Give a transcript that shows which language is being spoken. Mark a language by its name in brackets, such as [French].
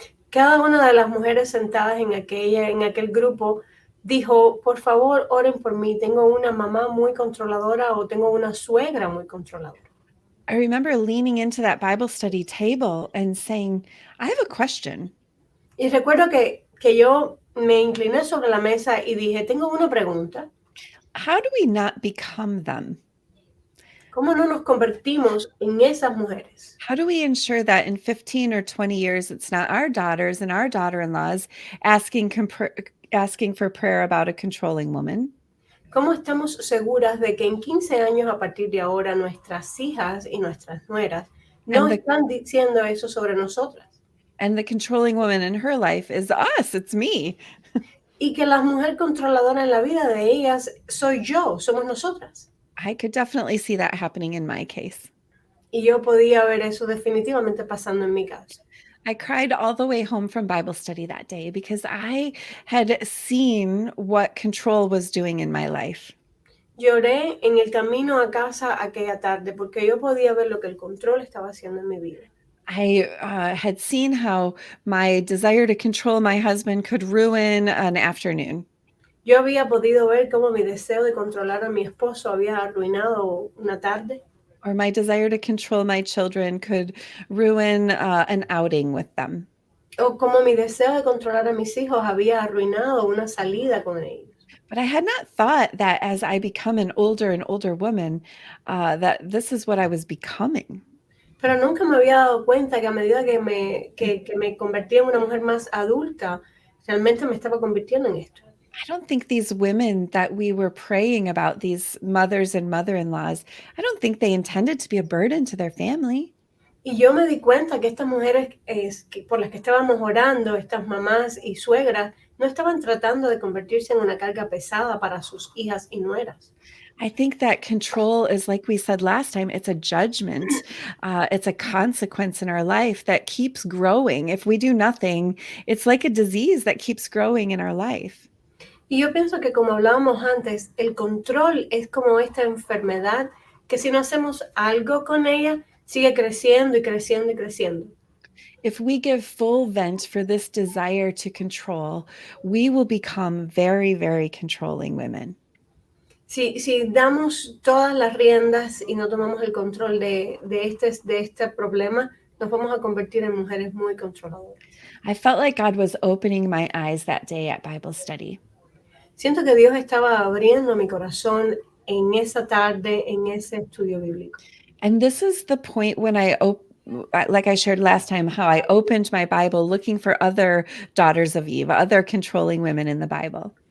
[Spanish] Cada una de las mujeres sentadas en aquel grupo dijo, por favor, oren por mí. Tengo una mamá muy controladora o tengo una suegra muy controladora. [English] I remember leaning into that Bible study table and saying, "I have a question." [Spanish] Y recuerdo que yo me incliné sobre la mesa y dije, tengo una pregunta. [English] How do we not become them? [Spanish] ¿Cómo no nos convertimos en esas mujeres? [English] How do we ensure that in 15 or 20 years, it's not our daughters and our daughter-in-laws asking for prayer about a controlling woman? [Spanish] ¿Cómo estamos seguras de que en 15 años a partir de ahora nuestras hijas y nuestras nueras no [English] And the [Spanish] están diciendo eso sobre nosotras? [English] and the controlling woman in her life is us, it's me. [Spanish] Y que la mujer controladora en la vida de ellas soy yo, somos nosotras. [English] I could definitely see that happening in my case. [Spanish] Y yo podía ver eso definitivamente pasando en mi caso. [English] I cried all the way home from Bible study that day because I had seen what control was doing in my life. [Spanish] Lloré en el camino a casa aquella tarde porque yo podía ver lo que el control estaba haciendo en mi vida. [English] I had seen how my desire to control my husband could ruin an afternoon. [Spanish] Yo había podido ver cómo mi deseo de controlar a mi esposo había arruinado una tarde. [English] Or my desire to control my children could ruin an outing with them. [Spanish] O como mi deseo de controlar a mis hijos había arruinado una salida con ellos. [English] But I had not thought that as I become an older and older woman, that this is what I was becoming. [Spanish] Pero nunca me había dado cuenta que a medida que me convertía en una mujer más adulta, realmente me estaba convirtiendo en esto. [English] I don't think these women that we were praying about, these mothers and mother-in-laws, I don't think they intended to be a burden to their family. [Spanish] Y yo me di cuenta que estas mujeres por las que estábamos orando, estas mamás y suegras, no estaban tratando de convertirse en una carga pesada para sus hijas y nueras. [English] I think that control is, like we said last time, it's a judgment. It's a consequence in our life that keeps growing. If we do nothing, it's like a disease that keeps growing in our life. [Spanish] Y yo pienso que como hablábamos antes, el control es como esta enfermedad que si no hacemos algo con ella, sigue creciendo y creciendo y creciendo. [English] If we give full vent for this desire to control, we will become very, very controlling women. [Spanish] Si damos todas las riendas y no tomamos el control de este problema, nos vamos a convertir en mujeres muy controladoras. [English] I felt like God was opening my eyes that day at Bible study. [Spanish] Siento que Dios estaba abriendo mi corazón en esa tarde, en ese estudio bíblico. [English] And this is the point when like I shared last time, how I opened my Bible looking for other daughters of Eve, other controlling women in the Bible.